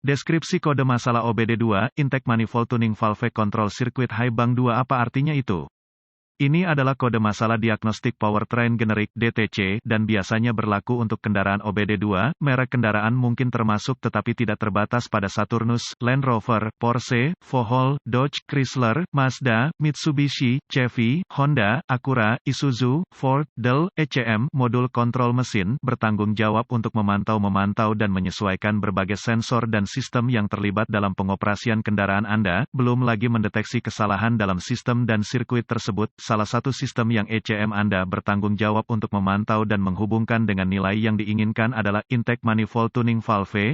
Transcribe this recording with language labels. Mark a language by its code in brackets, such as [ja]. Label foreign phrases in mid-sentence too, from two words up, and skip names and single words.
[id] Deskripsi kode masalah OBD2, [en] Intake Manifold Tuning Valve Control Circuit High Bang 2. [id] Apa artinya itu? Ini adalah kode masalah diagnostik powertrain generik (DTC) dan biasanya berlaku untuk kendaraan OBD2. Merek kendaraan mungkin termasuk tetapi tidak terbatas pada Saturnus, Land Rover, Porsche, Volvo, Dodge, Chrysler, Mazda, Mitsubishi, Chevy, Honda, Acura, Isuzu, Ford, Dell, ECM. Modul kontrol mesin bertanggung jawab untuk memantau dan menyesuaikan berbagai sensor dan sistem yang terlibat dalam pengoperasian kendaraan Anda, belum lagi mendeteksi kesalahan dalam sistem dan sirkuit tersebut. Salah satu sistem yang ECM Anda bertanggung jawab untuk memantau dan menghubungkan dengan nilai yang diinginkan adalah [en] Intake Manifold Tuning Valve.